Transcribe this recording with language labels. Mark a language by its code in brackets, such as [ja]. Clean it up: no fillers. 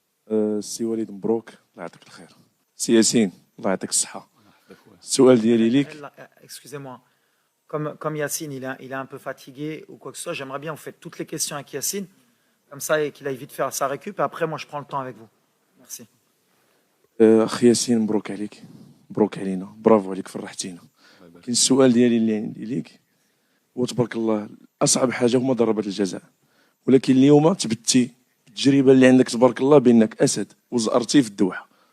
[ar] السي وليد مبروك الله يعطيك الخير. سي ياسين الله يعطيك الصحة. السؤال ديالي ليك. [fr] Excusez-moi. Comme Yacine, il est un peu fatigué ou quoi que ce soit, j'aimerais bien vous faites toutes les questions avec Yacine, comme ça, et qu'il aille vite faire sa récup, et après, moi, je prends le temps avec vous. Merci. [ar] أخي ياسين مبروك عليك، مبروك علينا، برافو عليك فرحتينا. كاين السؤال ديالي اللي عندي ليك هو تبارك الله أصعب حاجة هما ضربات الجزاء، ولكن اليوم تبتي التجربة اللي عندك تبارك الله بأنك أسد وزأرتي في الدوحة.